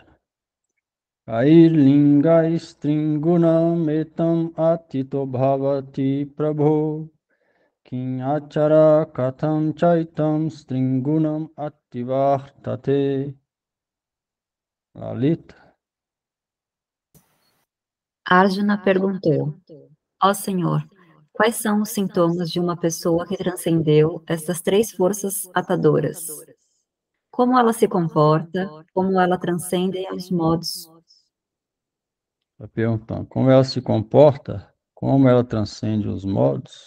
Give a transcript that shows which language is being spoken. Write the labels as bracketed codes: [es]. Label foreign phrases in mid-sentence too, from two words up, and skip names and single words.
[sa] Airlinga stringunam etam atito bhavati prabho. Kim achara katham chaitam stringunam attivartate. Lalita. [pt] Arjuna perguntou: Ó Senhor, quais são os sintomas de uma pessoa que transcendeu estas três forças atadoras? Como ela se comporta? Como ela transcende os modos? Está perguntando como ela se comporta, como ela transcende os modos.